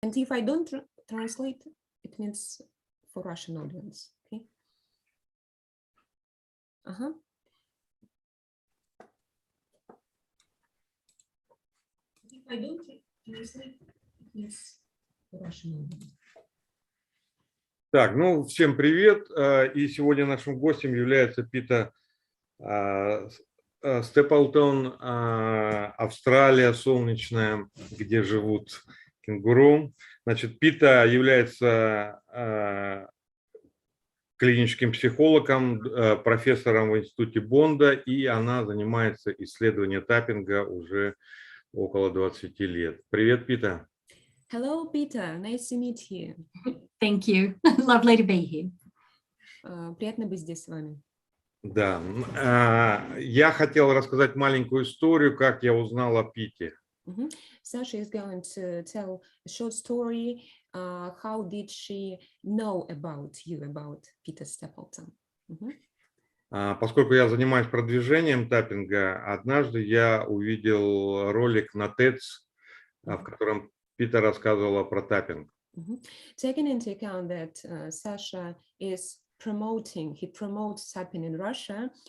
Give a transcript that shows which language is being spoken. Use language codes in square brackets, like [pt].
[en] And if I don't translate, it means for Russian audience. Okay. If I don't translate, it means for Russian audience. [ru] Так, ну, всем привет. И сегодня нашим гостем является Пита Стэплэтон, Австралия солнечная, где живут кенгуру. Значит, Пита является клиническим психологом, профессором в институте Бонда, и она занимается исследованием таппинга уже около 20 лет. Привет, Пита. [en] Hello, Peter. Nice to meet you. Thank you. Lovely to be here. [ru] Приятно быть здесь с вами. Да, я хотел рассказать маленькую историю, как я узнал о Пите. [en] Sasha is going to tell a short story. How did she know about you, about Пита Стэплэтон? [ru] Поскольку я занимаюсь продвижением таппинга, однажды я увидел ролик на TED, в котором Пита рассказывала про таппинг. [en] Taking into account that Sasha is he promotes tapping in Russia.